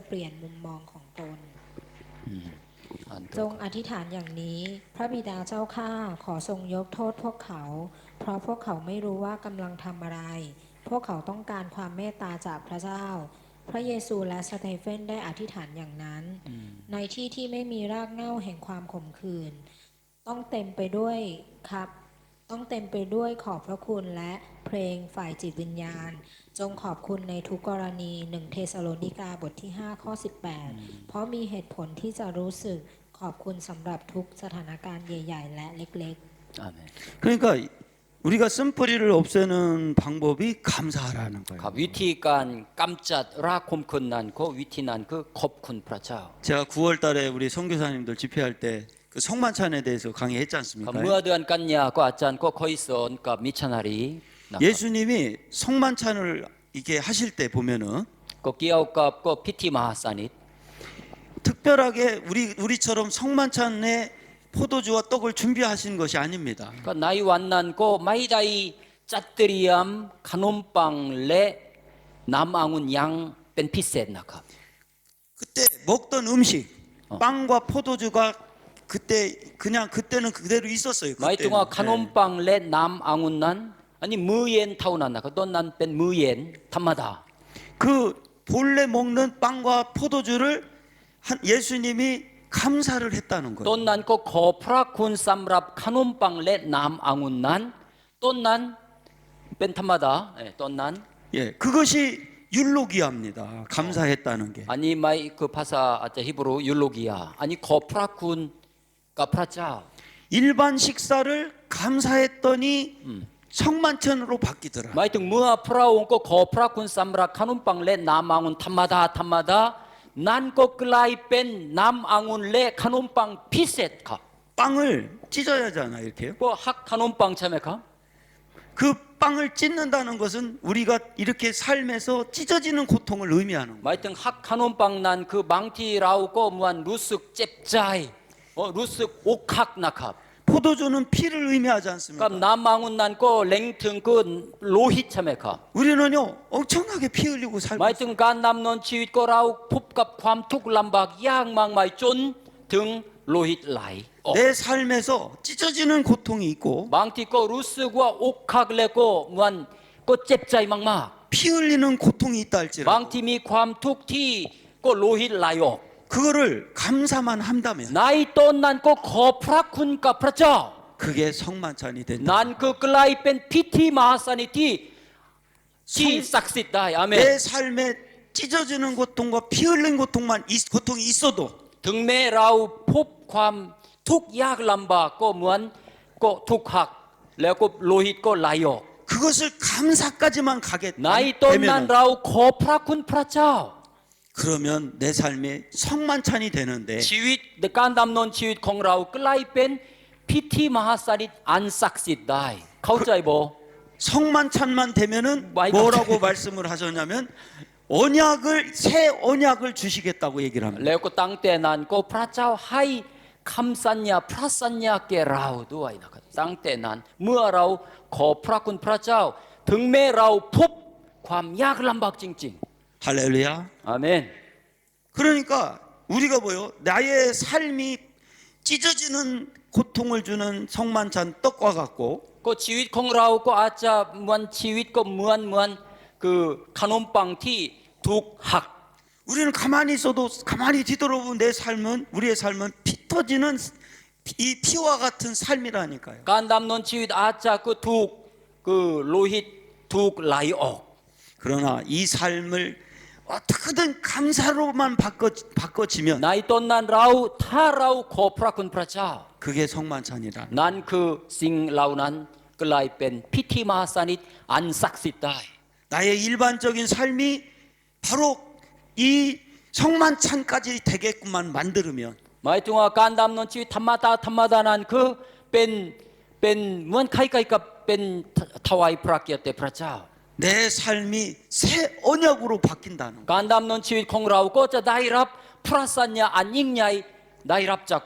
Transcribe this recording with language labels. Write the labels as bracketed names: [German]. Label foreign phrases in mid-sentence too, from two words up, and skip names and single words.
[Thai] เปลี่ยนมุมมองของตน จงอธิษฐานอย่างนี้ พระบิดาเจ้าข้าขอทรงยกโทษพวกเขา เพราะพวกเขาไม่รู้ว่ากำลังทำอะไร พวกเขาต้องการความเมตตาจากพระเจ้า พระเยซูและสเตเฟนได้อธิษฐานอย่างนั้น ในที่ที่ไม่มีรากเหง้าแห่งความขมขื่นต้องเต็มไปด้วย ขอบพระคุณและเพลงฝ่ายจิตวิญญาณ จงขอบคุณในทุกกรณี1เทสาโลนิกาบทที่5ข้อ18เพราะมีเหตุผลที่จะรู้สึกขอบคุณสำหรับทุกสถานการณ์ใหญ่ๆ และเล็ก [Korean] 아멘. 그러니까 우리가 쓴뿌리를 없애는 방법이 감사하라는 거예요. [Thai] ครับวิธีการกำจัดรากคมขืนนั้นก็วิธีนั้นคือขอบคุณพระเจ้า [Korean] 제가 9월달에 우리 선교사님들 집회할 때 그 성만찬에 대해서 강의했지 [Thai] ครับ [Korean] 않습니까? [Thai] เมื่อเดือนกันยาก็อาจารย์ก็เคยสอนกับมิชชันนารีนะครับ [Korean] 예수님이 성만찬을 이게 하실 때 보면은 [Thai] ก็เกี่ยวกับก็พิธีมหาสนิท [Korean] 특별하게 우리처럼 성만찬에 포도주와 떡을 준비하신 것이 아닙니다. [Thai] ก็ในวันนั้นก็ไม่ได้จัดเตรียมขนมปังและน้ำองุ่นยังเป็นพิเศษนะครับ [Korean] 그때 먹던 음식 빵과 포도주가 그때는 그대로 있었어요. [Thai] หมายถึงว่าขนม [Korean] 네. [Thai] ปังและน้ำองุ่นนั้นอันนี้มื้อเย็นเท่านั้นนะครับตอนนั้นเป็นมื้อเย็นธรรมดา [Korean] 그 본래 먹는 빵과 포도주를 예수님이 감사를 했다는 [Thai] ต้น [Korean] 거예요. [Thai] นั้นก็ขอพระคุณสำหรับขนมปังและน้ำองุ่นนั้นต้นนั้นเป็นธรรมดาต้นนั้น [Korean] 예, 그것이 율로기아입니다. 감사했다는 게. [Thai] อันนี้ไม่คือภาษาอาจจะฮิบรูยูโลกียาอันนี้ขอพระคุณกับพระเจ้า [Korean] 일반 식사를 감사했더니 성만찬으로 바뀌더라. [Thai] หมายถึงเมื่อพระองค์ก็ขอพระคุณสำหรับขนมปังและน้ำองุ่นธรรมดานั้นก็กลายเป็นน้ำองุ่นและขนมปังพิเศษครับ [Korean] 빵을 찢어야 하잖아 이렇게요. [Thai] ก็หักขนมปังใช่ไหมครับ [Korean] 그 빵을 찢는다는 것은 우리가 이렇게 삶에서 찢어지는 고통을 의미하는 [Thai] หมายถึงหักขนมปังนั้นคือบางทีเราก็เหมือนรู้สึกเจ็บใจรู้สึกอกหักนะครับ [Korean] 포도주는 피를 의미하지 [Thai] กับ [Korean] 않습니까? [Thai] น้ำองุ่นนั้นก็เล็งถึงคือโลหิตใช่ไหมครับ [Korean] 우리는요 엄청나게 피 흘리고 [Thai] หมาย [Korean] 살고 [Thai] ถึงการดำเนินชีวิตก็เราพบกับความทุกข์ลำบากยากมากมายจนถึงโลหิตไหลออก [Korean] 내 삶에서 찢어지는 고통이 있고 [Thai] บางทีก็รู้สึกว่าอกหักแล้วก็เหมือนก็เจ็บใจมาก [Korean] 피 흘리는 고통이 있다 [Thai] ๆ บาง [Korean] 할지라도 [Thai] ทีมีความทุกข์ที่ก็โลหิตไหลออก [Korean] 그거를 감사만 한다면 [Thai] ในตอนนั้นก็ขอพระคุณกับพระเจ้า [Korean] 그게 성만찬이 된다. [Thai] นั่นคือกลายเป็นพิธีมหาสนิทที่ศักดิ์สิทธิ์ได้อาเมน [Korean] 내 삶에 찢어지는 고통과 피 흘린 고통이 있어도 [Thai] ถึงแม้เราพบความทุกข์ยากลำบากก็เหมือนก็ทุกข์หักแล้วก็โลหิตก็ไหลออก [Korean] 그것을 감사까지만 가게 [Thai] ในตอนนั้น [Korean] 되면 [Thai] เราขอพระคุณพระเจ้า [Korean] 그러면 내 삶에 성만찬이 되는데 [Thai] ชีวิตการดำเนินชีวิตของเรากลายเป็นพิธีมหาสนิทอันศักดิ์สิทธิ์ได้เข้าใจบ่ [Korean] 성만찬만 되면은 와이 뭐라고 말씀을 하셨냐면 언약을 새 언약을 주시겠다고 얘기를 합니다. [Thai] แล้วก็ตั้งแต่นั้นก็พระเจ้าให้คำสัญญาพระสัญญาแก่เราด้วยนะครับตั้งแต่นั้นเมื่อเราขอพระคุณพระเจ้า ถึงแม้เราพบความยากลำบากจริง [Korean] 할렐루야. [Thai] ๆอาเมน [Korean] 그러니까 우리가 뭐요? 나의 삶이 찢어지는 고통을 주는 성만찬 떡과 같고 [Thai] ก็ชีวิตของเราก็อาจจะเหมือนชีวิตก็เหมือนคือขนมปังที่ถูกหัก [Korean] 우리는 가만히 있어도 가만히 뒤돌아보면 내 삶은 우리의 삶은 피 터지는 이 피와 같은 삶이라니까요. [Thai] การดำเนินชีวิตอาจจะก็ถูกคือโลหิตถูกไหลออก [Korean] 그러나 이 삶을 어떻게든 감사로만 바꿔지면 [Thai] ในตอนนั้นถ้าเราขอพระคุณพระเจ้า [Korean] 그게 성만찬이라. [Thai] นั่นคือสิ่งเหล่านั้นกลายเป็นพิธีมหาสนิทอันศักดิ์สิทธิ์ได้ [Korean] 나의 일반적인 삶이 바로 이 성만찬까지 되게끔만 만들면 [Thai] หมายถึงว่าการดำเนินชีวิตธรรมดานั้นคือเป็นเหมือนใครๆกับเป็นถวายพระเกียรติแด่พระเจ้า [Korean] 내 삶이 새 언약으로 바뀐다는 거. [Thai] การดำเนินชีวิตของเราก็จะได้รับพระสัญญาอันยิ่งใหญ่ได้รับจากพระเจ้าแน่นอน